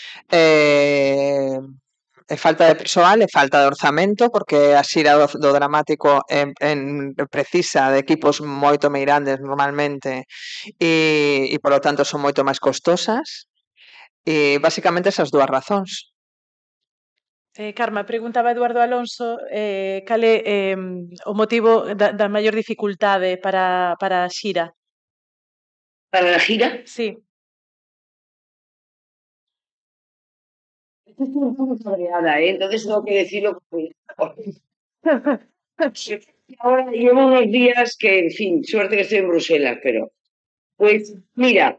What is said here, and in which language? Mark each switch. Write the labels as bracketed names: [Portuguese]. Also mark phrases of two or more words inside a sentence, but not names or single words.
[Galician] E falta de persoal e falta de orzamento, porque a xira do dramático precisa de equipos moito meirandes normalmente e polo tanto son moito máis costosas. E basicamente esas dúas razóns. Carma, preguntaba Eduardo Alonso cal é o motivo da maior dificultade para a xira. [Spanish] ¿Para la gira? Sí. Estoy un poco cabreada, entonces tengo que decirlo. Ahora llevo unos días que, en fin, suerte que estoy en Bruselas, pero pues mira,